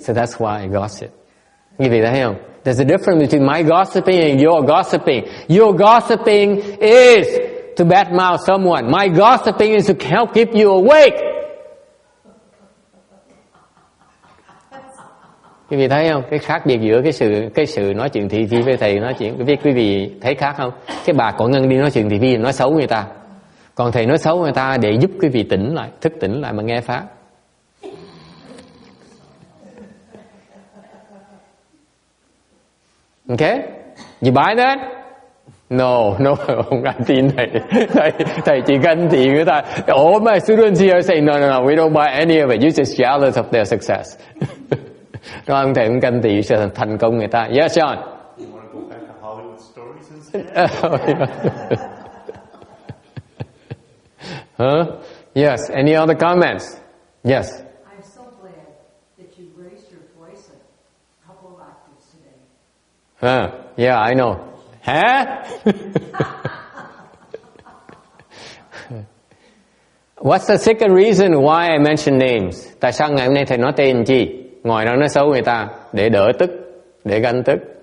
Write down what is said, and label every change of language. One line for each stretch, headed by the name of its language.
English: So that's why I gossip.
Vietnamese: Quý vị thấy không?
English: There's a difference between my gossiping and your gossiping. Your gossiping is to badmouth someone. My gossiping is to help keep you awake.
Vietnamese: Quý vị thấy không? Cái khác biệt giữa cái sự nói chuyện thị phi với thầy nói chuyện, quý vị thấy khác không? Cái bà Cỏ Ngân đi nói chuyện thị phi nói xấu người ta, còn thầy nói xấu người ta để giúp quý vị tỉnh lại, thức tỉnh lại mà nghe pháp.
English: Okay? You buy that? No,
Vietnamese: không ăn tin thầy. Thầy chỉ ganh tị người ta.
English: All my students here say, no, we don't buy any of it. You're just jealous of their success.
Vietnamese: Đó, ông thầy cũng ganh tị sự thành công người ta.
English: Yes, John? You want to go back to Hollywood stories instead? Huh? Yes, any other comments? Yes. I'm so glad that you raised your voice a couple of octaves today. Yeah, I know. Huh? What's the second reason why I mention names?
Vietnamese: Tại sao ngày hôm nay thầy nói tên chi? Ngoài đó nói xấu người ta để đỡ tức, để ganh tức.